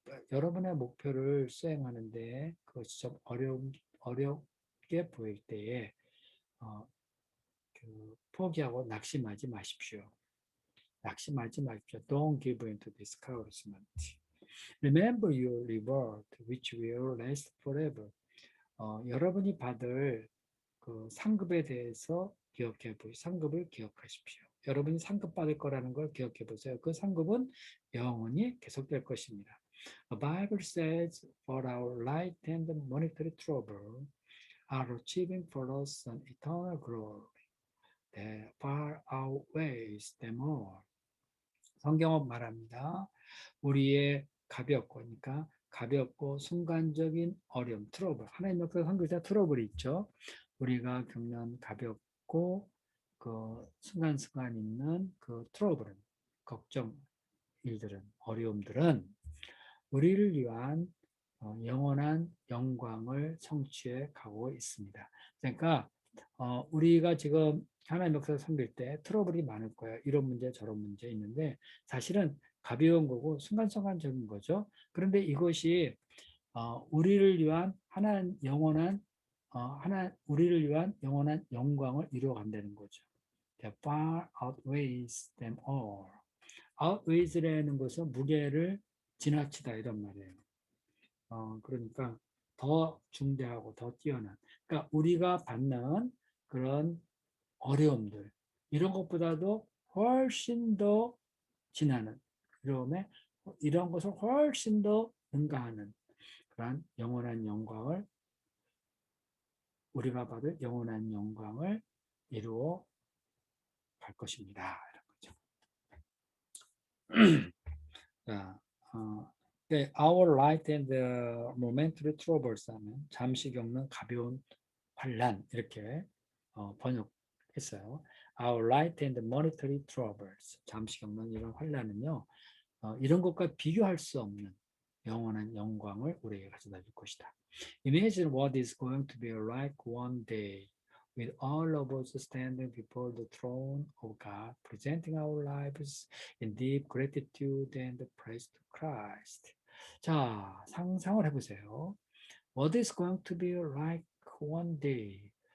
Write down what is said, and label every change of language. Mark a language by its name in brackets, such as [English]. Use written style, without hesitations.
[Korean] 여러분의 목표를 수행하는데 그것이 좀 어렵게 보일 때에 어, 포기하고 낙심하지 마십시오. 낙심하지 마십시오. [English] Don't give in to discouragement. Remember your reward, which will last forever. [Korean] 여러분이 받을 그 상급에 대해서 상급을 기억하십시오. 여러분이 상급 받을 거라는 걸 기억해 보세요. 그 상급은 영원히 계속될 것입니다. [English] The Bible says, "For our light and monetary trouble are achieving for us an eternal glory that far outweighs them all." [Korean] 성경은 말합니다. 우리의 그러니까 가볍고 순간적인 어려움, 트러블. 하나님 역사 한글자 트러블이 있죠. 우리가 겪는 가볍고 그 순간순간 있는 그 트러블은 걱정, 일들은 어려움들은 우리를 위한 영원한 영광을 성취해 가고 있습니다. 그러니까 우리가 지금 하나님 역사를 섬길 때 트러블이 많을 거예요. 이런 문제 저런 문제 있는데 사실은 가벼운 거고 순간순간적인 거죠. 그런데 이것이 우리를 위한 우리를 위한 영원한 영광을 이루어 간다는 거죠. [English] That far outweighs them all. [Korean] outweights라는 것은 무게를 지나치다 이런 말이에요. 그러니까 더 중대하고 더 뛰어난. 그러니까 우리가 받는 그런 어려움들 이런 것보다도 훨씬 더 지나는 그다음에 이런 것을 훨씬 더 능가하는 그러한 영원한 영광을 우리가 받을 영원한 영광을 이루어 갈 것입니다. 이런 거죠. 자, [English] our light and momentary troubles [Korean] 하면 잠시 겪는 가벼운 환란 이렇게 번역했어요. [English] Our light and monetary troubles [Korean] 잠시 겪는 이런 환란은요. 이런 것과 비교할 수 없는 영원한 영광을 우리에게 가져다 줄 것이다. [English] Imagine what is going to be like one day with all of us standing before the throne of God, presenting our lives in deep gratitude and praise to Christ. [Korean] 자, 상상을 해보세요. [English] What is going to be like one day?